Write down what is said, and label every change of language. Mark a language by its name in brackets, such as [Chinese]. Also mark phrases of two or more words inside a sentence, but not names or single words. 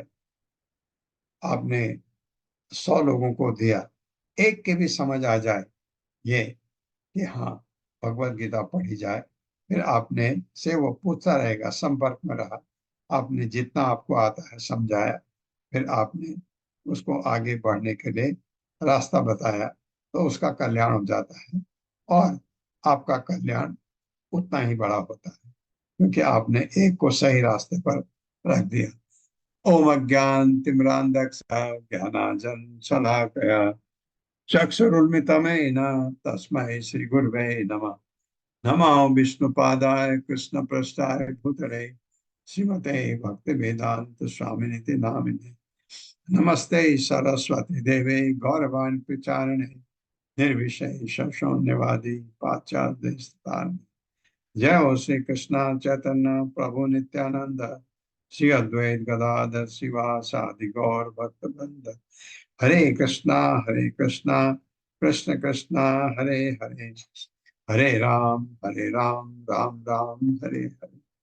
[Hindi] आपने 100 लोगों को दिया, एक के भी समझ आ जाए ये कि हाँ भगवत गीता पढ़ी जाए, फिर आपने से वो पूछता रहेगा, संपर्क में रहा, आपने जितना आपको आता है समझाया, फिर आपने उसको आगे बढ़ने के लिए रास्ता बताया, तो उसका कल्याण हो जाता है और आपका कल्याण उतना ही बड़ा होता है, क्योंकि आपने एक को सही रास्ते पर रख दिया। [Sanskrit] ओम अज्ञान तिमिरान्धस्य ज्ञानांजन शलाकया चक्षुरुन्मिलितं तस्मै श्री गुरवे नमः। नमो विष्णुपादाय कृष्णपृष्ठाय भूतले श्रीमते भक्तिवेदांत स्वामिनिति नामिने। नमस्ते सरस्वती देवे गौरवाणी प्रचारिणे निर्विशेष शून्यवादी पाश्चात्य देशतारिणे। जय हो श्री कृष्ण चैतन्य प्रभु नित्यानंद श्री अद्वैत गदाधर शिवासादि गौर भक्तवृंद। हरे कृष्णा कृष्ण कृष्णा हरे हरे, हरे राम राम राम हरे हरे।